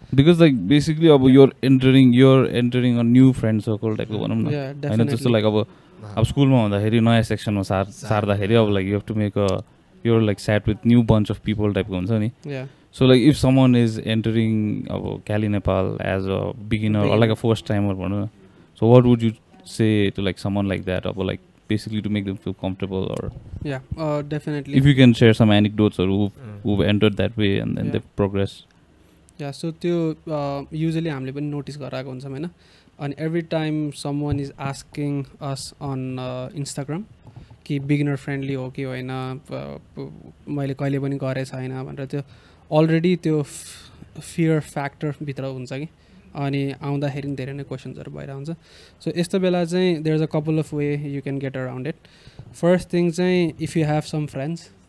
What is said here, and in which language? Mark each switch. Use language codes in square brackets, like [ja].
[en] because like basically अब you're entering a new friend circle [ne] टाइपको भनौँ न होइन त्यस्तो [en] like [ne] अब स्कुलमा हुँदाखेरि नयाँ सेक्सनमा सार्दाखेरि [en] अब like you have to make a your like set with new bunch of people [ne] टाइपको हुन्छ नि [en] so like if someone is entering अब क्याली Nepal as a beginner like a first timer [ne] भनौँ न [en] so what would you say to like someone like that अब like basically to make them feel comfortable or definitely if you can share some anecdotes or who've entered that way and then they've progressed [ne] so त्यो usually हामीले पनि notice गराएको हुन्छौँ होइन अनि [en] every time someone is asking us on Instagram [ne] कि beginner friendly हो कि होइन मैले कहिले पनि गरेँ छैन भनेर त्यो अलरेडी त्यो फियर फ्याक्टर भित्र हुन्छ कि अनि आउँदाखेरि धेरै नै क्वेसन्सहरू भइरहेको हुन्छ सो यस्तो बेला चाहिँ [en] there is a couple of way you can get around it [ne] first thing चाहिँ [en] if you have some friends